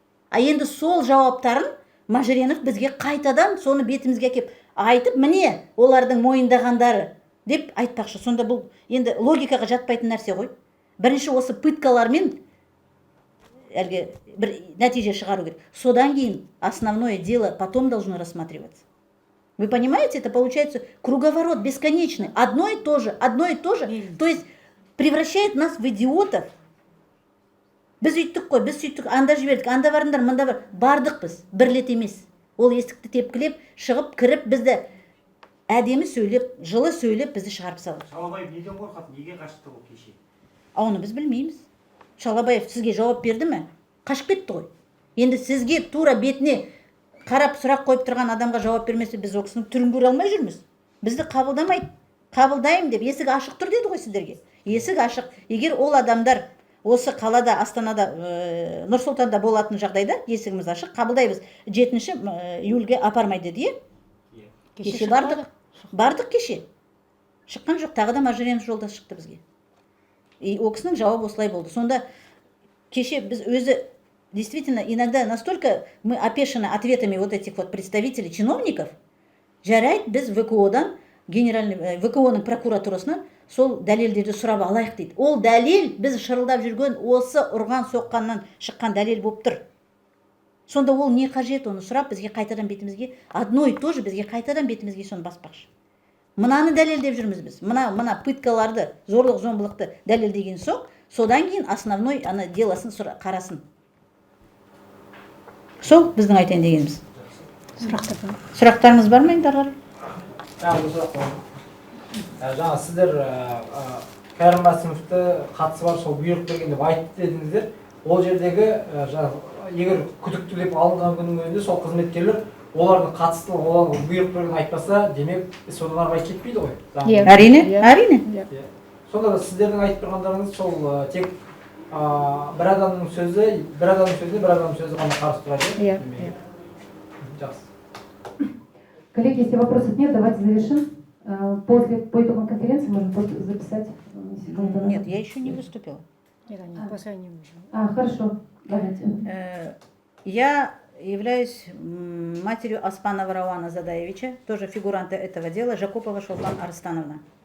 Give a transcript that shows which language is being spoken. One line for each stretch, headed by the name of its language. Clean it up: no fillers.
Kazakh: А енді сол жауаптарын Мажуренов бізге қайтадан соны бетімізге кеп айтып, міне олардың мойындағандары деп айтпақшы. Сонда бұл енді логикаға жатпайтын нәрсе ғой. Бірінші осы пыткалармен әлгі бір нәтиже шығару керек. Содан кейін
Russian: основное дело потом должно рассматриваться. Вы понимаете, это получается круговорот бесконечный. Одно и то же. То есть превращает нас в идиотов.
Kazakh: Біз үйттік қой, біз сөйттік, анда жібердік, анда барыңдар, мында бардық біз, бір рет емес. Ол есікті тепкілеп, шығып, кіріп, бізді әдемі сөйлеп, жылы сөйлеп, бізді шығарып салды. Шалабаев неден қорқады, неге қашты ол кеше? Оны біз білмейміз. Шалабаев сізге жауап берді ме? Қашып кетті ғой. Енді сізге тура бетіне қарап сұрақ қойып тұрған адамға жауап бермесе, біз ол кісінің түрін көре алмай жүрміз. Бізді қабылдамайды. Қабылдаймын деп, есік ашық тұр деді ғой сіздерге. Есік ашық. Егер ол адамдар осы қалада, Астанада, Нұр-Сұлтанда болатын жағдайда есігіміз ашық, қабылдаймыз. 7 июльге апармайды деді. Кеше бардық. Бардық кеше. Шыққан жоқ, тағы да Маржаренов жолдас шықты бізге. И ол кісінің жауабы осылай болды. Сонда кеше біз өзі
Russian: действительно иногда настолько мы опешены ответами вот этих вот представителей чиновников,
Kazakh: жарайды біз ВКО-дан, ВКО-ның прокуратурасынан сол дәлелдерді сұрап алайық дейді. Ол дәлел біз шырылдап жүрген осы ұрған соққаннан шыққан дәлел болып тұр. Сонда ол не қажет оны сұрап бізге қайтадан бетімізге,
Russian: одно и то же
Kazakh: бізге қайтадан бетімізге соны баспақшы. Мынаны дәлелдеп жүрміз біз. Мына пыткаларды, зорлық зомбылықты дәлелдеген соң, содан кейін основной ана делосын қарасын. Сол біздің айтайын дегеніміз. Сұрақтарыңыз бар ма енді ары қарай? Жаңа сіздер Кәрім Мәсімовті қатысы бар сол бұйрық берген деп айтты дедіңіздер. Ол жердегі егер күдіктілеп алынған күннің өзінде сол қызметкерлер олардың қатыстылығы, олардың бұйрық берген айтпаса, демек содан ары қарай кетпейді ғой. Әрине. Сонда да сіздердің айтып тұрғандарыңыз сол тек бір адамның сөзі, бір адамның сөзі ғана қарсы тұрады. Жақсы.
Russian: Коллеги, если вопросов нет, давайте завершим. По итогам конференции можно просто записать. Нет, я еще не выступила. Хорошо, давайте. Я являюсь матерью Аспанова Рауана Задаевича, тоже фигуранта этого дела, Жакупова Шолпан Арстановна.